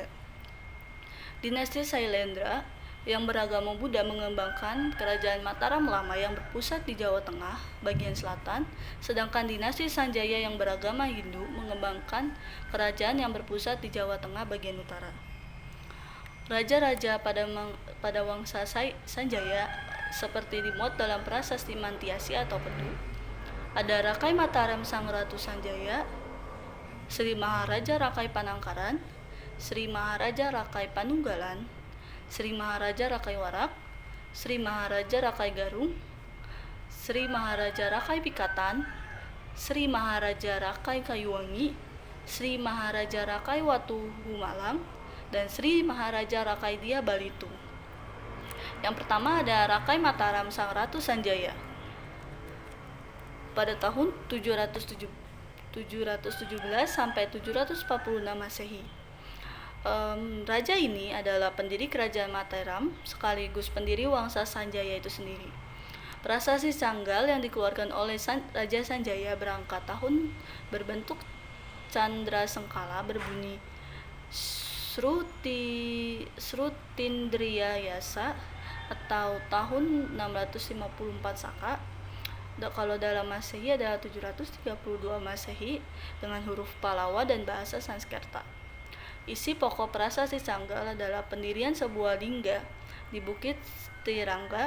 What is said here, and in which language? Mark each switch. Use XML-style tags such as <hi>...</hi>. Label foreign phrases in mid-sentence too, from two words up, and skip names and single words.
<id>Dinasti Sailendra yang beragama Buddha mengembangkan kerajaan Mataram lama yang berpusat di Jawa Tengah bagian selatan, sedangkan dinasti Sanjaya yang beragama Hindu mengembangkan kerajaan yang berpusat di Jawa Tengah bagian utara. Raja-raja pada wangsa Sanjaya seperti dimuat dalam prasasti Mantiasi atau Pedu. Ada Rakai Mataram Sang Ratu Sanjaya, Sri Maharaja Rakai Panangkaran, Sri Maharaja Rakai Panunggalan, Sri Maharaja Rakai Warak, Sri Maharaja Rakai Garung, Sri Maharaja Rakai Pikatan, Sri Maharaja Rakai Kayuwangi, Sri Maharaja Rakai Watu Gumalang, dan Sri Maharaja Rakai Dia Balitung. Yang pertama ada Rakai Mataram Sang Ratu Sanjaya. Pada tahun 717 sampai 746 Masehi. Raja ini adalah pendiri kerajaan Mataram sekaligus pendiri wangsa Sanjaya itu sendiri. Prasasti Canggal yang dikeluarkan oleh Raja Sanjaya berangkat tahun berbentuk candra sengkala berbunyi Srutindriya Yasa atau tahun 654 Saka. Kalau dalam Masehi adalah 732 Masehi dengan huruf Palawa dan bahasa Sanskerta. Isi pokok prasasti Canggal adalah pendirian sebuah lingga di Bukit Stirangga.</id>